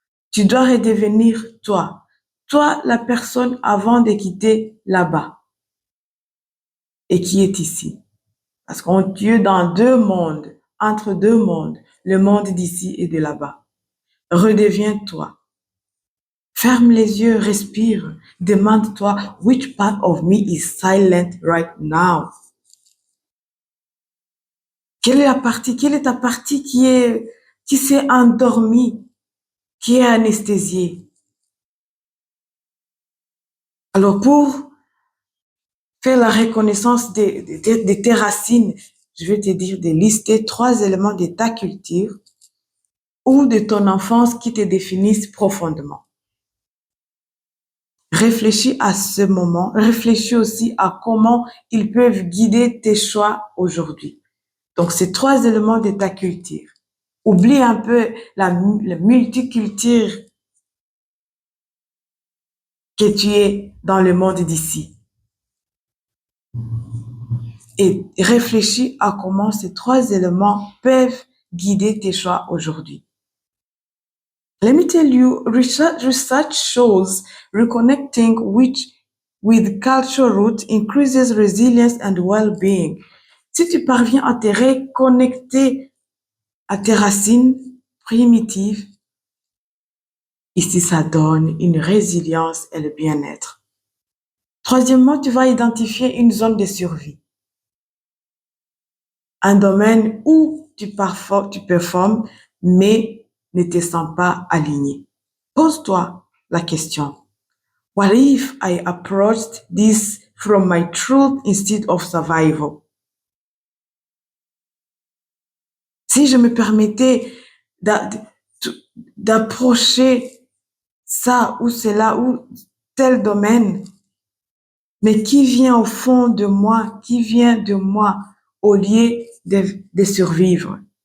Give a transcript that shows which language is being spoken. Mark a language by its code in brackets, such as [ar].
[fr] Tu dois redevenir toi. Toi, la personne avant de quitter là-bas et qui est ici. Parce qu'on est dans 2 mondes, entre 2 mondes, le monde d'ici et de là-bas. Redeviens toi. Ferme les yeux, respire. Demande-toi, [en] which part of me is silent right now? [fr] Quelle est ta partie qui s'est endormie, qui est anesthésiée? Alors, pour faire la reconnaissance de tes racines, je vais te dire de lister 3 éléments de ta culture ou de ton enfance qui te définissent profondément. Réfléchis à ce moment, réfléchis aussi à comment ils peuvent guider tes choix aujourd'hui. Donc, ces 3 éléments de ta culture. Oublie un peu la multiculture que tu es dans le monde d'ici. Et réfléchis à comment ces 3 éléments peuvent guider tes choix aujourd'hui. [en] Let me tell you, research shows reconnecting with cultural roots increases resilience and well-being. [fr] Si tu parviens à te reconnecter à tes racines primitives, ici ça donne une résilience et le bien-être. Troisièmement, tu vas identifier une zone de survie. Un domaine où tu performes, mais ne te sens pas aligné. Pose-toi la question. [en] What if I approached this from my truth instead of survival? [fr] Si je me permettais d'approcher ça ou cela ou tel domaine, mais qui vient au fond de moi, qui vient de moi au lieu de survivre.